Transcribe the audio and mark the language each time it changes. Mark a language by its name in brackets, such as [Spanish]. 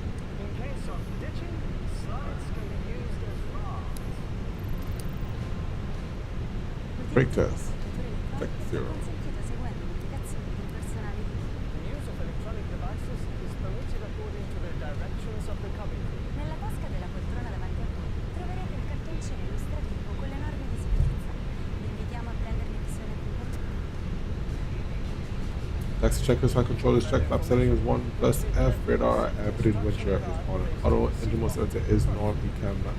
[English] in case of ditching, slides can be used as rafts. Brake test. Check 0. [Italian] Consentito seguendo le indicazioni del personale di [English] The use of electronic devices is permitted according to the directions of the cabin crew. [Italian] Nella tasca della poltrona davanti a voi troverete il cartoncino illustrativo con le norme di sicurezza. Vi invitiamo a prenderne visione attentamente. [English] Taxi checklist, flight control is checked. Flap setting is 1 plus F. Radar and windshield is on auto. Engine mode selector is norm. You can